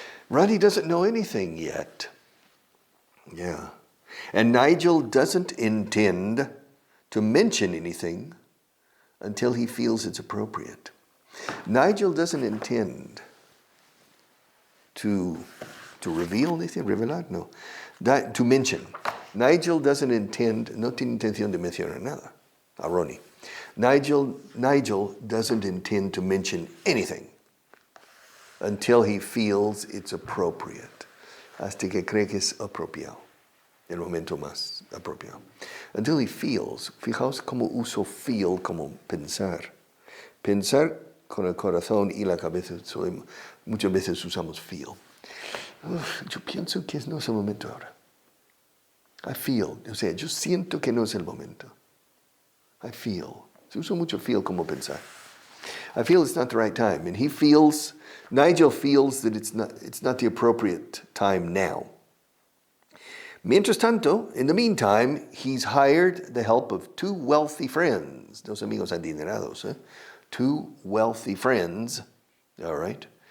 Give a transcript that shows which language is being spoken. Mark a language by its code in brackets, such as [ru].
[en] Ronnie doesn't know anything yet. Yeah. And Nigel doesn't intend to mention anything until he feels it's appropriate. Nigel doesn't intend to reveal anything, [es] revelar, no. [en] To mention. Nigel doesn't intend, [es] no tiene intención de mencionar nada a Ronnie. [en] Nigel doesn't intend to mention anything until he feels it's appropriate. [es] Hasta que cree que es apropiado. El momento más apropiado. [en] Until he feels. [es] Fijaos cómo uso feel como pensar. Pensar con el corazón y la cabeza. Muchas veces usamos feel. Yo pienso que no es el momento ahora. [en] I feel. [es] O sea, yo siento que no es el momento. [en] I feel. [es] Se usa mucho feel como pensar. [en] I feel it's not the right time. And Nigel feels that it's not the appropriate time now. [es] Mientras tanto, [en] in the meantime, he's hired the help of two wealthy friends. [es] Dos amigos adinerados. [en] Two wealthy friends. All right.